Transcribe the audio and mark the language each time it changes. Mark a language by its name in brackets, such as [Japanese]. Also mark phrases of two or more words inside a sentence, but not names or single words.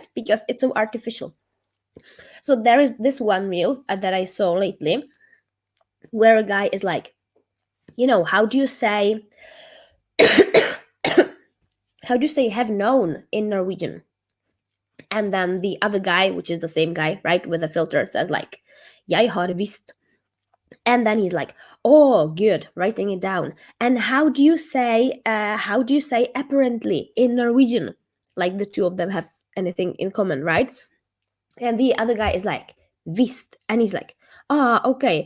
[English] Because it's so artificial. So there is this one reel that I saw lately where a guy is like, how do you say have known in Norwegian? And then the other guy, which is the same guy, right, with a filter, says like, [Norwegian] jeg har visst. [English] And then he's like, oh, good, writing it down. And how do you say apparently in Norwegian? Like, the two of them have anything in common, right? And the other guy is like, visst. And he's like, okay.